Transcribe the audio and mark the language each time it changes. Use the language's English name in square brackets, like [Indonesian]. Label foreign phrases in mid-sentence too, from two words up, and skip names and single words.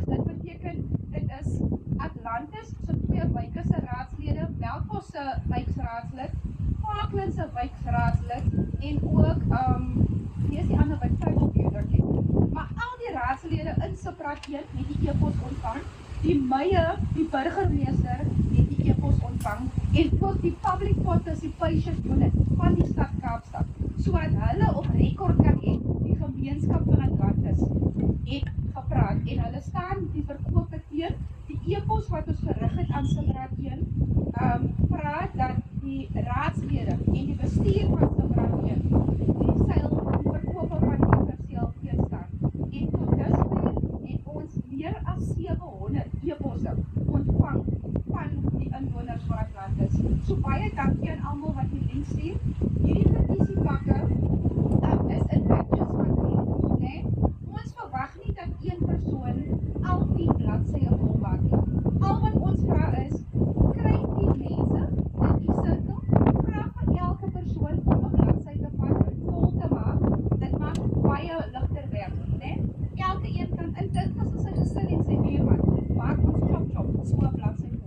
[Afrikaans] Dit beteken dit is Atlantis se 2 wyke se raadslede, Melkbos se wijkraadslid, Parkland se wijkraadslid en ook wie is die ander wyk Tuigelbuurtjie. Maar al die raadslede in South 1 het die e-pos ontvang. Die meier, die burgemeester het die e-pos ontvang en ook die [English] public participation unit [Afrikaans] van die stad Kaapstad, sodat hulle op rekord kan hê die gemeenskap van Atlantis het gepraat en hulle staan die verkoop teen. Die e-pos wat ons gerig het aan South 1 vra dat die raadslede en die bestuur van South 1 die seil die verkope van die perseel teenstaan. En tot dusver het ons meer as 700 e-posse ontvang van die inwoners van Atlantis. So baie dankie aan almal wat die link stuur. Hierdie petisiepakke is [English] infectious material, [Afrikaans] né? Ons verwag nie dat een persoon al die bladsye volmaak nie. Al wat ons vra is, kry die mense in die sirkel, vra vir elke persoon om 'n bladsy te vat, vol te maak. Dit maak baie ligter werk, né? Elke een kan in dit as sy gesin en sy buurman maak ons chop so 'n bladsy vol.